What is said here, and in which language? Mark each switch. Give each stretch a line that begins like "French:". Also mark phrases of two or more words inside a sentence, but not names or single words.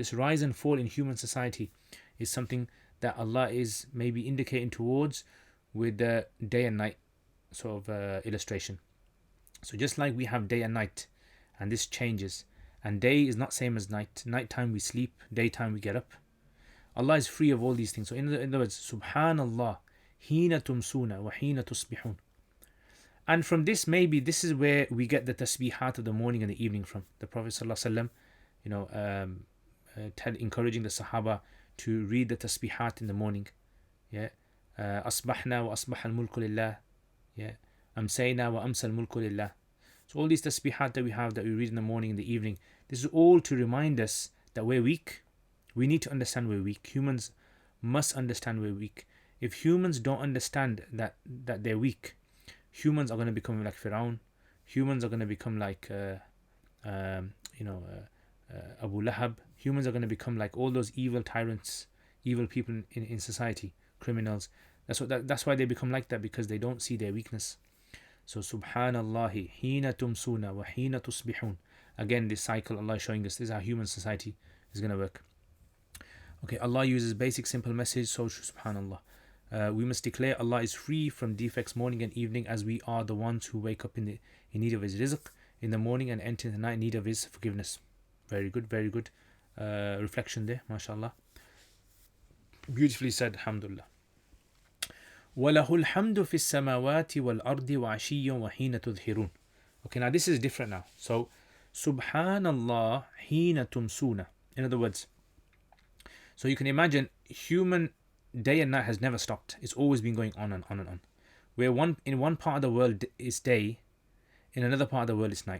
English: This rise and fall in human society is something that Allah is maybe indicating towards with the day and night sort of illustration. So just like we have day and night, and this changes, and day is not same as night. Nighttime we sleep, daytime we get up. Allah is free of all these things. So in other words, Subhanallah,
Arabic: حين تمسون وحين تصبحون.
English: And from this, maybe this is where we get the tasbihat of the morning and the evening from. The Prophet ﷺ, encouraging the Sahaba to read the tasbihat in the morning. Yeah,
Arabic: أصبحنا وأصبح الملك لله. Yeah, أمسينا وأمسى الملك لله.
English: So all these tasbihat that we have, that we read in the morning and the evening, this is all to remind us that we're weak. We need to understand we're weak. Humans must understand we're weak. If humans don't understand that they're weak, humans are going to become like Firaun. Humans are going to become like Abu Lahab. Humans are going to become like all those evil tyrants, evil people in society, criminals. That's why they become like that, because they don't see their weakness.
Arabic: So سبحان الله حين تمسون وحين تصبحون.
English: Again, this cycle Allah is showing us, this is how human society is going to work. Okay, Allah uses basic simple message. So Subhanallah, we must declare Allah is free from defects morning and evening, as we are the ones who wake up in need of His rizq in the morning and enter the night in need of His forgiveness. Very good reflection there, mashallah. Beautifully said, alhamdulillah.
Arabic: وَلَهُ الْحَمْدُ فِي السَّمَاوَاتِ وَالْأَرْضِ وَعَشِيًّا وَحِينَ تُظْهِرُونَ.
English: Okay, now this is different now. So,
Arabic: سبحان الله حين تمسون.
English: In other words, so you can imagine human day and night has never stopped. It's always been going on and on and on. Where in one part of the world is day, in another part of the world is night.